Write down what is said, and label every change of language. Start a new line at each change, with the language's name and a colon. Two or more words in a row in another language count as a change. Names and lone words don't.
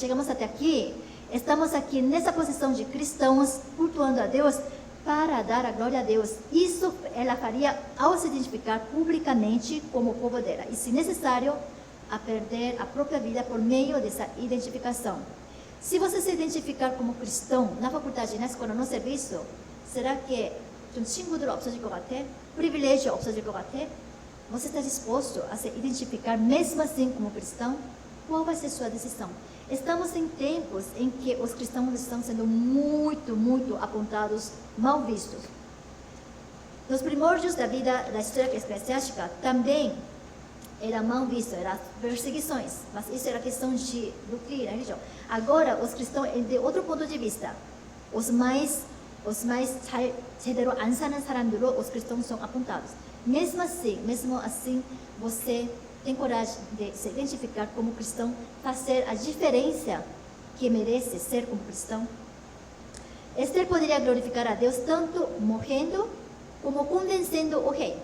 Portuguese: Chegamos até aqui, estamos aqui nessa posição de cristãos, cultuando a Deus, para dar a glória a Deus. Isso ela faria ao se identificar publicamente como o povo dela. E, se necessário, a perder a própria vida por meio dessa identificação. Se você se identificar como cristão na faculdade, na escola, no serviço, será que
Korean: 좀 친구들 없어질 것 같아? privilégio 없어질 것 같아?
Portuguese: Você está disposto a se identificar mesmo assim como cristão? Qual vai ser sua decisão? Estamos em tempos em que os cristãos estão sendo muito apontados, mal vistos. Nos primórdios da vida da história eclesiástica, também era mal visto, eram perseguições, mas isso era questão de doutrina, religião. Agora, os cristãos, de outro ponto de vista, os mais
Korean: 제대로 안 사는 사람들로
Portuguese: os cristãos são apontados. Mesmo assim, você tem coragem de se identificar como cristão, fazer a diferença que merece ser como cristão? Esther poderia glorificar a Deus tanto morrendo como convencendo o rei.